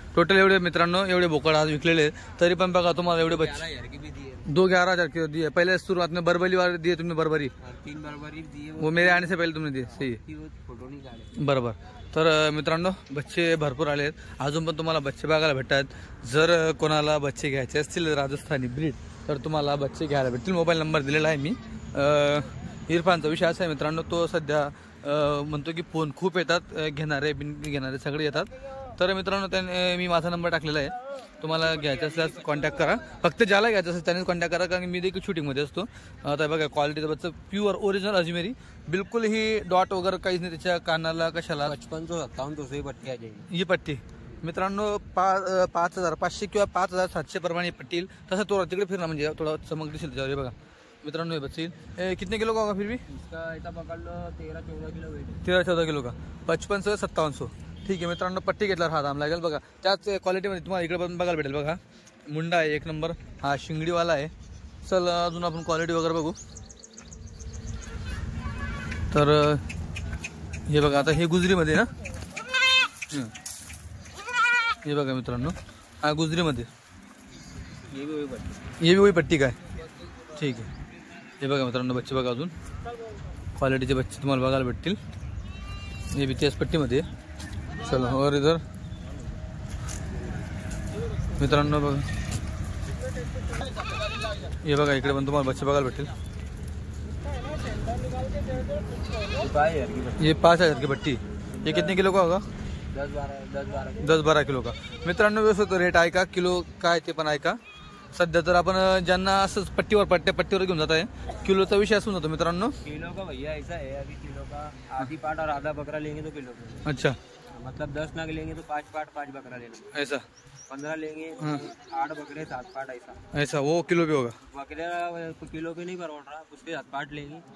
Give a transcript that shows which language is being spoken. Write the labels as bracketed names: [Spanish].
[Marathi] Total एवढे मित्रांनो एवढे बोकड आज विकलेले. तरी पण बघा तुम्हाला एवढे बच्चे [Hindi] 11,000 की भी दिए. 2 11,000 के दिए. पहले शुरुआत में बरबरी वाले दिए तुमने. बरबरी 3 बरबरी दिए वो मेरे आने से पहले तुमने दिए. सही फोटो नहीं काढे. [Marathi] बरोबर. तर मित्रांनो बच्चे भरपूर आले आहेत. अजून पण तुम्हाला बच्चे बघायला भेटतात. जर कोणाला बच्चे घ्यायचे असतील राजस्थानी ब्रीड तर तुम्हाला बच्चे घ्यायला भेटतील. मोबाईल नंबर दिलेला आहे मी. इरफानचा विषय असा आहे मित्रांनो तो सध्या म्हणतो की फोन खूप येतात घेणारे घेणारे सगळे येतात. तर मित्रांनो त्याने मी माझा नंबर टाकलेला आहे. तुम्हाला घ्यायचं असल्यास कॉन्टॅक्ट करा. फक्त ज्याला घ्यायचं असेल त्याने कॉन्टॅक्ट करा कारण मी देखील शूटिंगमध्ये असतो. आता बघा क्वालिटीचं बच्चं प्युअर ओरिजिनल अजमेरी बिलकुल ही डॉट वगैरे काहीच नाही त्याच्या कानाला कशाला. [Hindi] 55 से पट्टी आ जाएगी [Marathi] ही पट्टी मित्रांनो 5,500 किंवा 5,700 प्रमाणे पट्टी येईल. तसं थोडा तिकडे फिरणं म्हणजे थोडा चमक दिसेल त्याच्यावर. बघा मित्रांनो हे बच्चे येईल. [Hindi] कितने किलो का होगा फिर भी? इसका ऐसा पकड़ लो 13-14 किलो वेट. 13-14 किलो का 55 से 5700. [Marathi] ठीक आहे मित्रांनो पट्टी घेतल्यावर हा दाम लागेल. बघा त्याच क्वालिटीमध्ये तुम्हाला इकडे पण बघायला भेटेल. बघा मुंडा आहे 1 नंबर. हा शिंगडीवाला आहे. चल अजून आपण क्वालिटी वगैरे बघू. तर हे बघा आता हे गुजरीमध्ये ना. हे बघा मित्रांनो हा गुजरीमध्ये [Hindi] ये भी वही पट्टी. ये भी वही पट्टी [Marathi] काय. ठीक आहे. हे बघा मित्रांनो बच्चे बघा अजून क्वालिटीचे बच्चे तुम्हाला बघायला भेटतील. हे बी त्याच पट्टीमध्ये. [Hindi] चलो और इधर [Marathi] मित्रांनो बघा हे बघा इकडे पण तुम्हाला बच्चे बघायला भेटतील. [Hindi] ये 5,000 की पट्टी. ये कितने किलो का होगा? 10-12 किलो का. [Marathi] मित्रांनो व्यवस्थित रेट आहे का किलो काय ते पण आहे का. सध्या तर आपण ज्यांना असंच पट्टीवर घेऊन जात आहे किलोचा विषय असून जातो मित्रांनो. [Hindi] किलो का भैया ऐसा है अभी किलो का आधी पाट और आधा बकरा लेंगे तो किलो का. अच्छा मतलब 10 नग लेंगे तो 5 पाट 5 बकरा लेना. ऐसा 15 लेंगे 8 बकरे 7 पाट ऐसा. ऐसा वो किलो भी होगा. बकरे किलो पे नहीं परवड़ रहा उसके 7 पाट लेंगे.